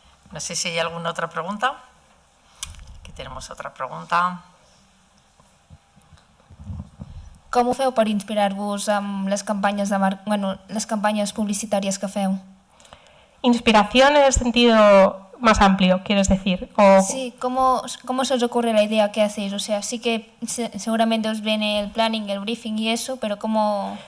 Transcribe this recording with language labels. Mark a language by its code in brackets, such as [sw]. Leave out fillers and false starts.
[es] No sé si hay alguna otra pregunta. Aquí tenemos otra pregunta. [ca] Com ho feu per inspirar-vos amb les campanyes les campanyes publicitàries que feu? [es] Inspiración en el sentido más amplio, quieres decir. Sí, ¿cómo se os ocurre la idea que hacéis? O sea, sí que seguramente os viene el planning, el briefing y eso, pero ¿cómo...?